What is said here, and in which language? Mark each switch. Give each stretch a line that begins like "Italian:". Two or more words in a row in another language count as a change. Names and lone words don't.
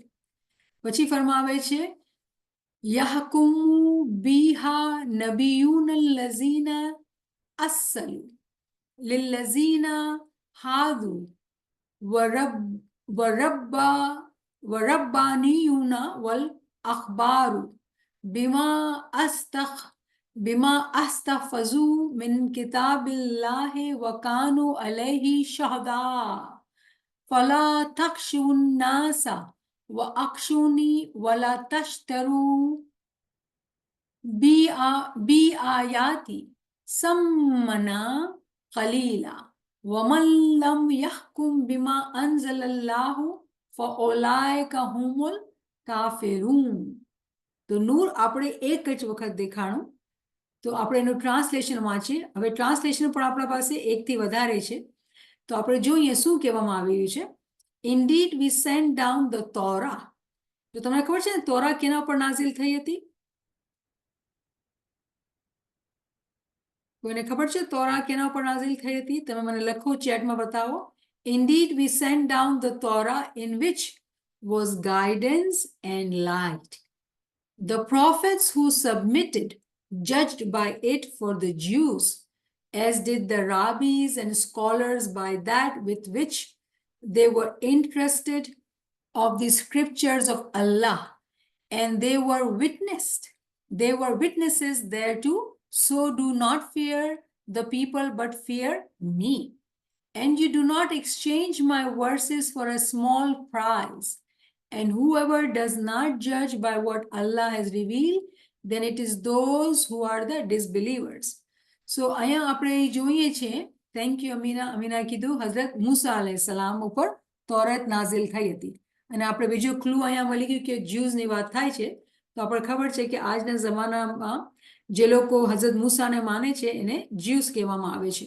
Gujarati: પછી ફરમાવે છે
Arabic: يحكم بها النبيون الذين أسلموا للذين هادوا والربانيون والأحبار بما استحفظوا من كتاب الله وكانوا عليه شهداء فلا تخشوا الناس واخشون ولا تشتروا بآياتي ثمنا قليلا ومن لم يحكم بما أنزل الله فأولئك هم الكافرون.
Gujarati: તો નૂર આપણે એક જ વખત દેખાણું. તો આપણે એનું ટ્રાન્સલેશન વાંચીએ. હવે ટ્રાન્સલેશન પણ આપણા પાસે એકથી વધારે છે. તો આપણે જોઈએ શું કહેવામાં આવ્યું છે.
English: Indeed we send down the Torah.
Gujarati: તો તમને ખબર છે ને તોરા કેના પર નાઝિલ થઈ હતી? કોઈને ખબર છે તોરા કેના પર નાઝિલ થઈ હતી? તમે મને લખો, ચેટમાં બતાવો.
English: Indeed we send down the Torah in which was guidance and light. The prophets who submitted judged by it for the Jews, as did the rabbis and scholars by that with which they were interested. of the scriptures of Allah, and they were witnesses thereto. So do not fear the people, but fear me. And you do not exchange my verses for a small price. And whoever does not judge by what Allah has revealed, then it is those who are the disbelievers.
Gujarati: So અહીંયા આપણે જોઈએ છે,
English: thank you
Gujarati: અમીના. અમીના કીધું હઝરત મૂસા અલૈહિસ્સલામ ઉપર તોરત નાઝિલ થઈ હતી. અને આપણે બીજો ક્લુ અહીંયા મળી ગયું કે જ્યુઝની વાત થાય છે, તો આપણે ખબર છે કે આજના જમાનામાં જે લોકો હઝરત મૂસાને માને છે એને જ્યુઝ કહેવામાં આવે છે.